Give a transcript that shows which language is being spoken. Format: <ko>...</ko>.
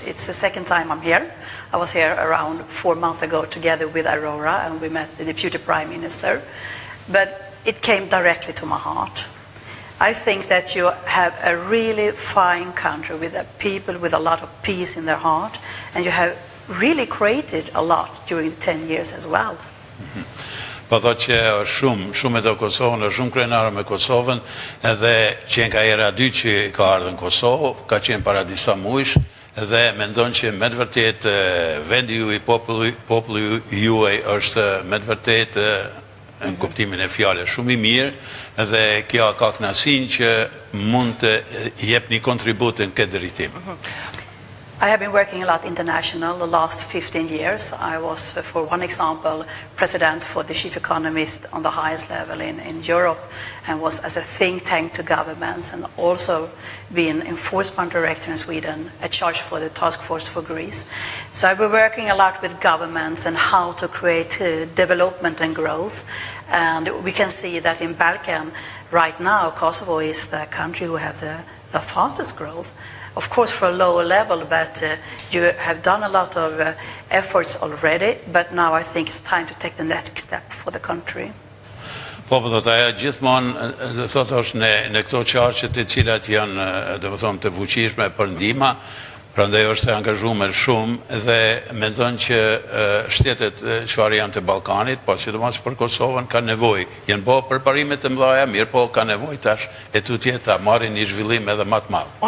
<en>It's the second time I'm here. I was here around 4 months ago together with Aurora, and we met the Deputy Prime Minister. But it came directly to my heart. I think that you have a really fine country with people with a lot of peace in their heart, and you have really created a lot during the 10 years as well.</en> <sq>Po thotë që është shumë e Kosovën, është shumë krenare me Kosovën, edhe qenë ka era 2 që ka ardhur në Kosovë, ka qenë para disa muajsh, dhe mendon që me të vërtet vendi juaj, populli juaj është me të vërtet në kuptimin e fjalës shumë i mirë, dhe kjo ka kënaqësinë që mund të jep një kontribut në këtë drejtim.</sq> <en>I have been working a lot international the last 15 years. I was, for one example, president for the chief economist on the highest level in Europe, and was as a think tank to governments, and also being enforcement director in Sweden, a charge for the task force for Greece. So I've been working a lot with governments and how to create development and growth. And we can see that in Balkan right now, Kosovo is the country who have the fastest growth. Of course, for a lower level, but you have done a lot of efforts already, but now I think it's time to take the next step for the country.</en> <sq>Po, thotë ajo gjithmonë, thotë është në këto qarqe të cilat janë, domethënë të fuqishme për ndihmë, prandaj është e angazhuar shumë dhe mendon që shtetet çfarë janë të Ballkanit, po sidomos për Kosovën ka nevojë, janë bërë përparime të mëdha, mirë, po ka nevojë tash e tutje ta marrin një zhvillim edhe më të madh.</sq>